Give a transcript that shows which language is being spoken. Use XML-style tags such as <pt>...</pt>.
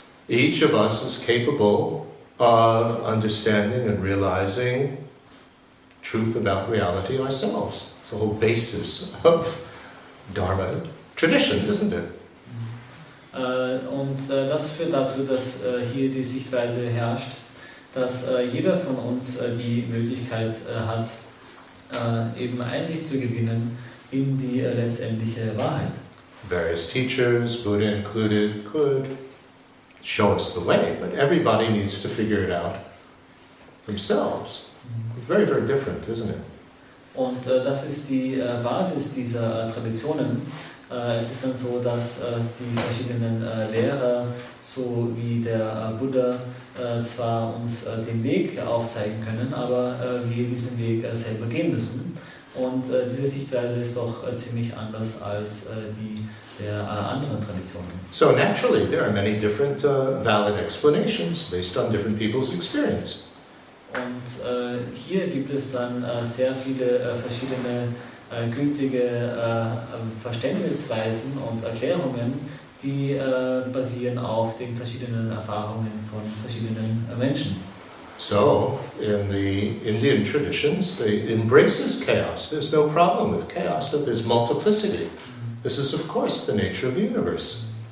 <en>Each of us is capable of understanding and realizing truth about reality ourselves. It's the whole basis of Dharma tradition, isn't it?</en> <de>Und das führt dazu, dass hier die Sichtweise herrscht, dass jeder von uns die Möglichkeit hat, eben Einsicht zu gewinnen in die letztendliche Wahrheit.</de> <en>Various teachers, Buddha included, could show us the way, but everybody needs to figure it out themselves. Very, very different, isn't it?</en> <de>Und das ist die Basis dieser Traditionen. Es ist dann so, dass die verschiedenen Lehrer, so wie der Buddha, zwar uns den Weg aufzeigen können, aber wir diesen Weg selber gehen müssen. Und diese Sichtweise ist doch ziemlich anders als die der anderen Traditionen.</de> <en>So naturally, there are many different valid explanations based on different people's experience.</en> <de>Und hier gibt es dann sehr viele verschiedene gültige Verständnisweisen und Erklärungen, die basieren auf den verschiedenen Erfahrungen von verschiedenen Menschen.</de> <en>So, in the Indian traditions, they embraces chaos. There's no problem with chaos, that there's multiplicity. This is, of course, the nature of the universe.</en>